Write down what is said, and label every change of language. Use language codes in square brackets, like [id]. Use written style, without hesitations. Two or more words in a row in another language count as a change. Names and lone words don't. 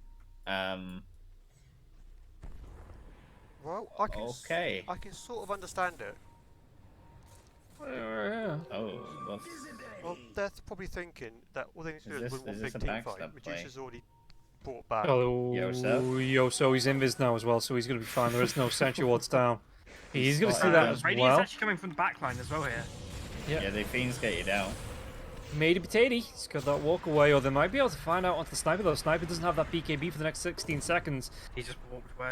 [en] Well, I can Okay. I can sort of understand it. Yeah. Oh, well, Well, they're probably thinking that all they need to do Is is this- win one is this big a team backstab fight. play? Medusa's already brought back. Oh, Y.O.S.O? Y.O.S.O, he's invis now as well, so he's going to be fine. There is no Sentry Wards down. He's going to see that as Radiant's well. actually coming from the backline as well here. yeah, they Fiends get you down. MateyPotatey, he's got that walk away, or they might be able to find out onto the Sniper, though. Sniper doesn't have that BKB for the next 16 seconds. He just walked away.